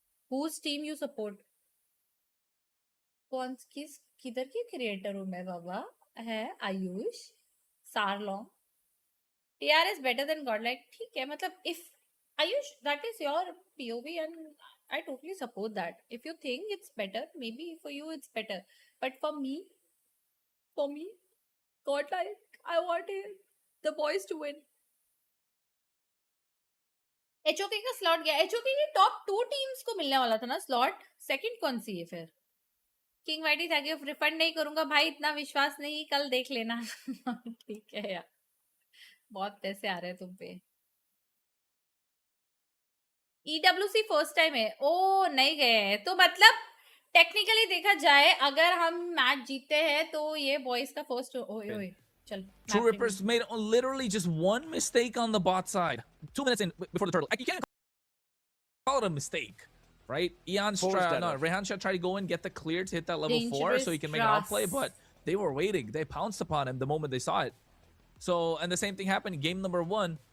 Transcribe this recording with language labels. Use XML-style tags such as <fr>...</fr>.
<en>Whose team you support?</en> <hi>किधर की creator हूँ मैं बाबा?</hi> <en>है आयुष सारलोंग। TR is better than Godlike,</en> <hi>ठीक है, मतलब</hi> <en>If Ayush that is your POV and I totally support that. If you think it's better, maybe for you it's better. But for me, Godlike, I want the boys to win.</en> <hi>HOK का slot गया। HOK की top 2 teams को मिलने वाला था ना slot, second कौन सी है फिर? King whitey thank you, refund नहीं करूंगा भाई, इतना विश्वास नहीं, कल देख लेना। ठीक है यार, बहुत पैसे आ रहे हैं तुम पे। ईडब्ल्यूसी फर्स्ट टाइम है, ओ नहीं गए हैं तो मतलब टेक्निकली देखा जाए अगर हम मैच जीतते हैं तो ये बॉयज का फर्स्ट। ओए ओए चल।</hi> <en>True Rippers made literally just one mistake on the bot side. 2 minutes in before the turtle. Like, you can't call it a mistake, right? Rehan tried to go and get the clear to hit that level 4 so he can make an outplay, but they were waiting. They pounced upon him the moment they saw it. So, and the same thing happened in game number 1.</en>